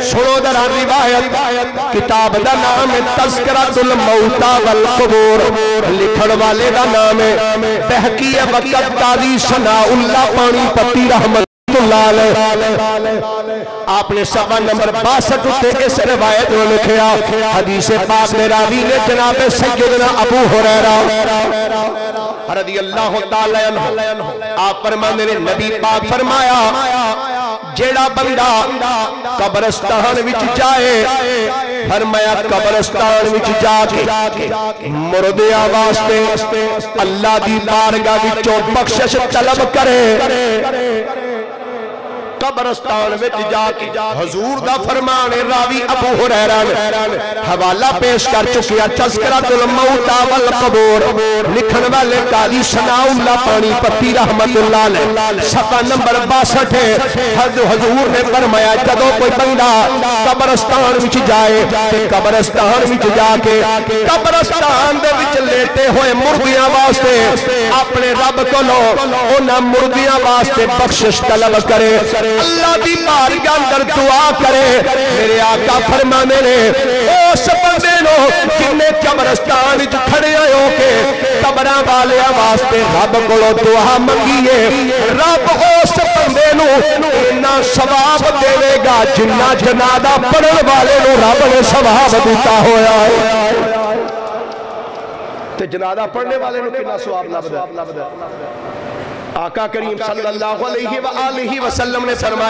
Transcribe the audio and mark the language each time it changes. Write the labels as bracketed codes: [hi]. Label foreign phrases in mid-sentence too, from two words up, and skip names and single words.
[pa] سنو در روایت، کتاب دا نام تذکرۃ الموتى والقبور، لکھن والے دا نام بہقی وقت قاضی ثناء اللہ پانی پتی [ar] رحمت اللہ علیہ، [pa] آپ نے صفحہ نمبر 62 اتے اس روایت میں لکھیا، حدیث پاک میں راوی نے جناب سیدنا ابو ہریرہ [ar] رضی اللہ تعالی عنہ [pa] آپ فرمانے نے نبی پاک فرمایا جیڑا بندہ قبرستان وچ جائے فرمایا قبرستان وچ جا کے مردیاں واسطے اللہ دی بارگاہ وچوں بخشش طلب کرے قبرستان وچ جا کے حضور دا فرمان راوی ابو ہریرہ نے حوالہ پیش کر چکے تذکرۃ الموت والقبور لکھن والے قاضی ثناء اللہ پانی پتی [ar] رحمت اللہ علیہ [pa] صفحہ نمبر 62 ہے حضور نے فرمایا جدوں کوئی بندہ قبرستان وچ جائے تے قبرستان وچ جا کے قبرستان دے وچ لیٹے ہوئے مردیاں واسطے اپنے رب کولوں انہاں مردیاں واسطے بخشش طلب کرے اللہ دی بارگاہ اندر دعا کرے میرے آقا فرمانے نے اس بندے نو جن قبرستان وچ کھڑے ہو کے قبراں والے واسطے رب کولوں دعا منگیے رب اس بندے نو اتنا ثواب دے گا جنہ جنازہ پڑھن والے نو رب نے ثواب دیتا ہویا ہے تے جنازہ پڑھنے والے نو کتنا ثواب لبدا آقا کریم [ar] صلی اللہ علیہ وآلہ وسلم [pa] نے